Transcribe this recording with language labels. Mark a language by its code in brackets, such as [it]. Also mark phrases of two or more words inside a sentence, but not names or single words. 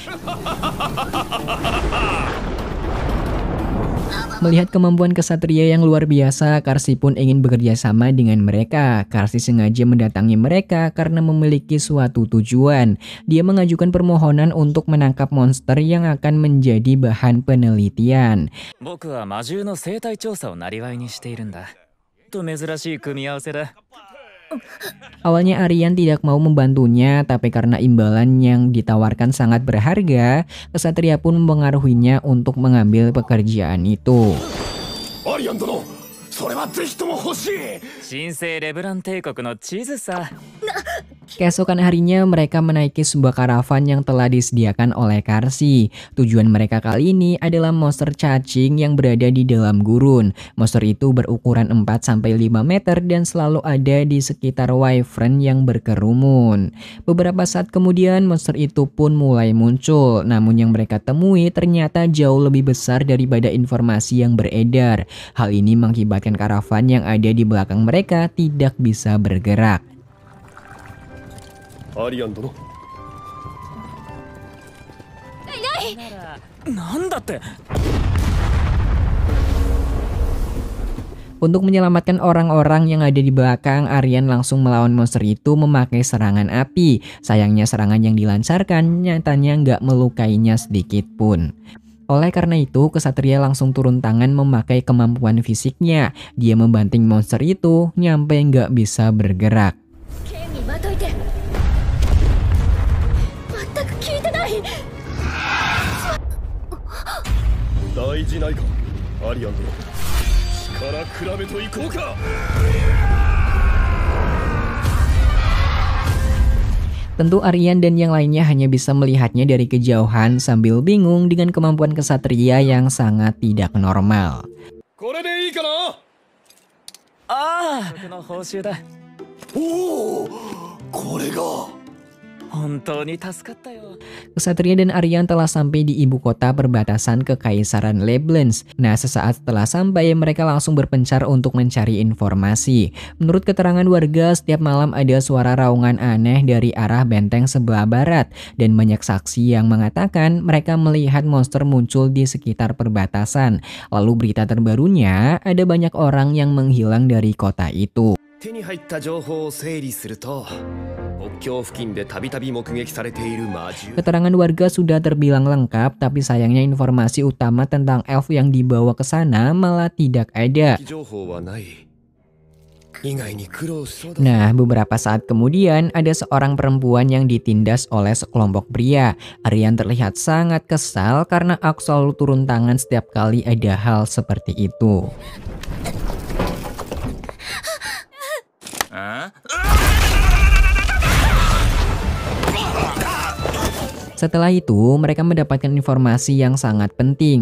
[id] Melihat kemampuan Ksatria yang luar biasa, Karsi pun ingin bekerja sama dengan mereka. Karsi sengaja mendatangi mereka karena memiliki suatu tujuan. Dia mengajukan permohonan untuk menangkap monster yang akan menjadi bahan penelitian. [ja] 僕は魔獣の生態調査を生業にしているんだ。と珍しい組み合わせだ。 [id] Awalnya Aryan tidak mau membantunya, tapi karena imbalan yang ditawarkan sangat berharga, Ksatria pun mempengaruhinya untuk mengambil pekerjaan itu. [ja] アリアン殿、それはぜひとも欲しい。神聖レブラン帝国の地図さ。 [id] Keesokan harinya mereka menaiki sebuah karavan yang telah disediakan oleh Karsi. Tujuan mereka kali ini adalah monster cacing yang berada di dalam gurun. Monster itu berukuran 4-5 meter dan selalu ada di sekitar wyvern yang berkerumun. Beberapa saat kemudian monster itu pun mulai muncul. Namun yang mereka temui ternyata jauh lebih besar daripada informasi yang beredar. Hal ini mengakibatkan karavan yang ada di belakang mereka tidak bisa bergerak. [ja] アリアン殿。なんだって。 [id] Untuk menyelamatkan orang-orang yang ada di belakang, Aryan langsung melawan monster itu memakai serangan api. Sayangnya serangan yang dilancarkan nyatanya nggak melukainya sedikit pun. Oleh karena itu, Ksatria langsung turun tangan memakai kemampuan fisiknya. Dia membanting monster itu nyampe nggak bisa bergerak. [ja] 大事ないか、アリアン殿。力比べといこうか。 [id] Tentu Aryan dan yang lainnya hanya bisa melihatnya dari kejauhan sambil bingung dengan kemampuan Ksatria yang sangat tidak normal. [ja] これでいいかな。ああ、僕の報酬だ。おお、これが。 [id] Ksatria dan Aryan telah sampai di ibu kota perbatasan Kekaisaran Leblanc. Nah, sesaat setelah sampai, mereka langsung berpencar untuk mencari informasi. Menurut keterangan warga, setiap malam ada suara raungan aneh dari arah benteng sebelah barat. Dan banyak saksi yang mengatakan mereka melihat monster muncul di sekitar perbatasan. Lalu berita terbarunya, ada banyak orang yang menghilang dari kota itu. [ja] 手に入った情報を整理すると、国境付近でたびたび目撃されている魔獣。 [id] Keterangan warga sudah terbilang lengkap, tapi sayangnya informasi utama tentang elf yang dibawa ke sana malah tidak ada. [ja] 情報はない。以外に苦労しそうだ。 [id] Nah, beberapa saat kemudian ada seorang perempuan yang ditindas oleh sekelompok pria. Aryan terlihat sangat kesal karena Ak selalu turun tangan setiap kali ada hal seperti itu. Setelah itu, mereka mendapatkan informasi yang sangat penting.